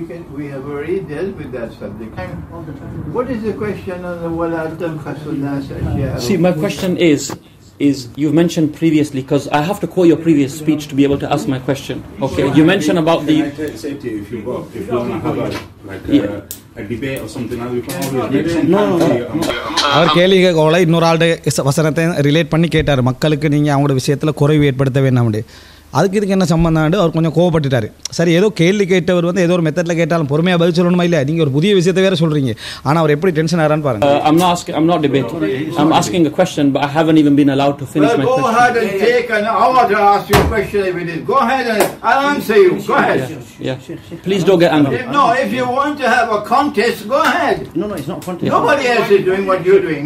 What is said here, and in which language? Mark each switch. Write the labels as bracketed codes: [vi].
[en] We have already dealt with that subject. What is the question on the [ar] وَلَا تَبْخَسُ النَّاسَ أَشْيَاءَهُمْ? [en] See, my question is you've mentioned previously, because I have to quote your previous speech to be able to ask my question. Okay, you mentioned about the... Can I say to you, if you want to have a debate or something, we can always... No. [ta] அவர் கேள்வி கேட்கல, இன்னொரு ஆள்கிட்ட வசனத்தை relate பண்ணி கேட்டார். மக்களுக்கு நீங்கள் அவங்களோட விஷயத்தில் குறைவு ஏற்படுத்த வேண்டாம். அதுக்கு இதுக்கு என்ன சம்பந்தம்? அவர் கொஞ்சம் கோவப்பட்டுட்டார். சரி, ஏதோ கேள்வி கேட்டவர் வந்து ஏதோ ஒரு மெத்தடில் கேட்டாலும் பொறுமையாக பதில் சொல்லணுமா இல்லை? நீங்கள் ஒரு புதிய விஷயத்தை வேறு சொல்கிறீங்க. ஆனால் அவர் எப்படி டென்ஷன் ஆகிறான்னு பாருங்க. [en] I'm not debating. I'm asking a question, but I haven't even been allowed to finish my question. Go ahead and take an hour to ask you a question if it is. Go ahead and I'll answer you. Go ahead. Yeah. Please don't get angry. If you want to have a contest, go ahead. No, it's not contest. Nobody else is doing what you're doing.